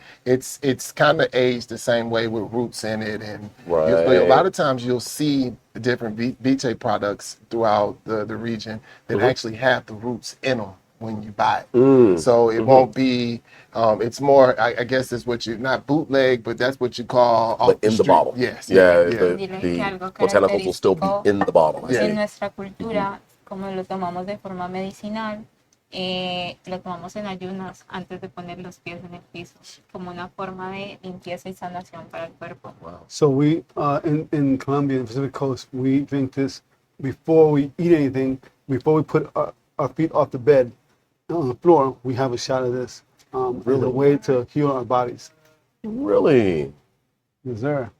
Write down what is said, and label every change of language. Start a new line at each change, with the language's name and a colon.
English: And it's kind of aged the same way with roots in it. And a lot of times you'll see the different biche products throughout the region that actually have the roots in them when you buy it. So it won't be. It's more. I guess it's what you not bootleg, but that's what you call off But in the street. bottle. Yes. Yeah. Yeah.
Spanish: Dile que algo
English: The botanicals will still be
Spanish: característico
English: in the bottle. I Yeah. see.
Spanish: en nuestra cultura, como lo tomamos de forma medicinal, lo tomamos en ayunas antes de poner los pies en el piso, como una forma de limpieza y sanación para el cuerpo.
English: So we in Colombia, in the Pacific Coast, we drink this before we eat anything. Before we put our feet off the bed on the floor, we have a shot of this as a way to heal our bodies. Really? Yes, sir.